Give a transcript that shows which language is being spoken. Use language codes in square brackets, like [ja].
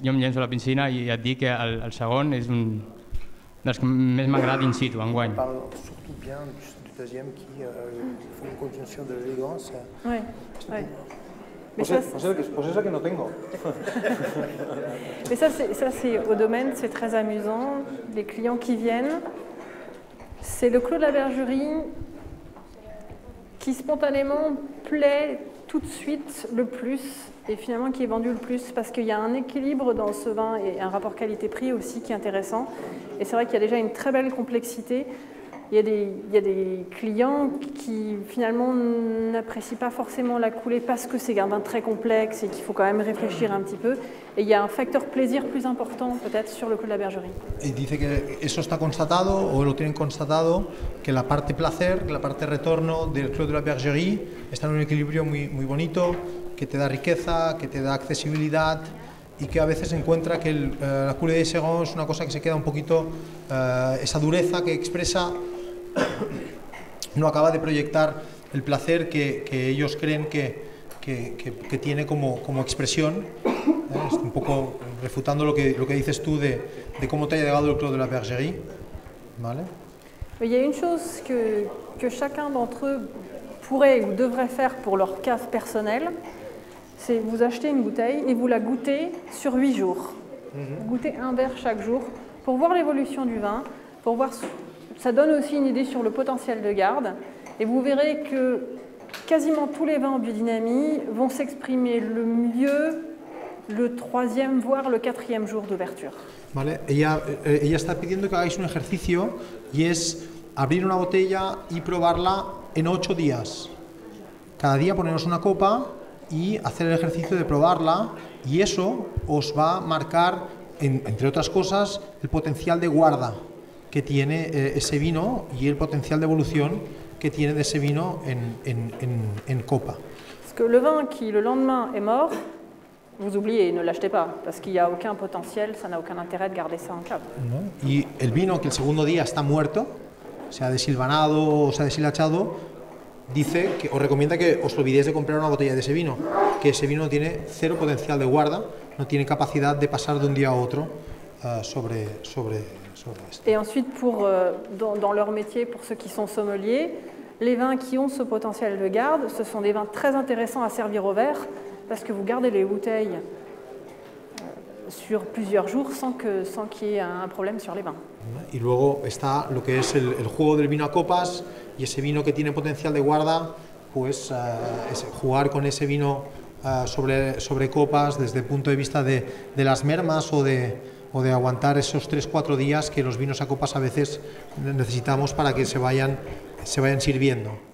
[ca] Jo em llenço a la piscina i et dic que el segon és un dels que més m'agrada in situ, enguany. [fr] Surtout bien du deuxième qui fait une conjonction de l'élégance. Oui, oui. [es] Pues es la que no tengo. [fr] Mais ça c'est au domaine, c'est très amusant. Les clients qui viennent, c'est le Clos de la Bergerie qui spontanément plaît tout de suite le plus et finalement qui est vendu le plus parce qu'il y a un équilibre dans ce vin et un rapport qualité-prix aussi qui est intéressant. Et c'est vrai qu'il y a déjà une très belle complexité. Il y a des clients qui finalement n'apprécient pas forcément la coulée parce que c'est un vin très complexe et qu'il faut quand même réfléchir un petit peu. Et il y a un facteur plaisir plus important peut-être sur le Clos de la Bergerie. [es] Y dice que eso está constatado o lo tienen constatado, que la parte placer, que la parte retorno del Clos de la Bergerie está en un equilibrio muy bonito, que te da riqueza, que te da accesibilidad y que a veces encuentra que la Cuvée de Serran es una cosa que se queda un poquito, esa dureza que expresa no acaba de proyectar el placer que ellos creen que tiene como expresión. Es un poco refutando lo que dices tú de cómo te ha llegado el Clos de la Bergerie. ¿Vale? [fr] Il y a une chose que chacun d'entre eux pourrait ou devrait faire pour leur cave personnelle, c'est vous acheter une bouteille et vous la goûter sur 8 jours. Vous goûtez un verre chaque jour pour voir l'évolution du vin, pour voir, ça donne aussi une idée sur le potentiel de garde et vous verrez que quasiment tous les vins en biodynamie vont s'exprimer le mieux le 3e, voire le 4e jour d'ouverture. [es] Vale. Ella está pidiendo que hagáis un ejercicio y es abrir una botella y probarla en 8 días. Cada día poneros una copa y hacer el ejercicio de probarla y eso os va a marcar, entre otras cosas, el potencial de guarda que tiene ese vino y el potencial de evolución que tiene de ese vino en copa. [fr] Parce que le vin qui le lendemain est mort, vous oubliez, ne l'achetez pas, parce qu'il n'y a aucun potentiel, ça n'a aucun intérêt de garder ça en cave. [es] ¿No? Y el vino que el segundo día está muerto, sea desilvanado o sea deshilachado, dice que os recomienda que os olvidéis de comprar una botella de ese vino, que ese vino tiene cero potencial de guarda, no tiene capacidad de pasar de un día a otro sobre esto. [fr] Et ensuite, dans leur métier, pour ceux qui sont sommeliers, les vins qui ont ce potentiel de garde, ce sont des vins très intéressants à servir au verre, parce que vous gardez les bouteilles sur plusieurs jours sans qu'il y ait un problème sur les vins. [es] Y luego está lo que es el juego del vino a copas y ese vino que tiene potencial de guarda, pues es jugar con ese vino sobre copas desde el punto de vista de las mermas o de aguantar esos 3-4 días que los vinos a copas a veces necesitamos para que se vayan sirviendo.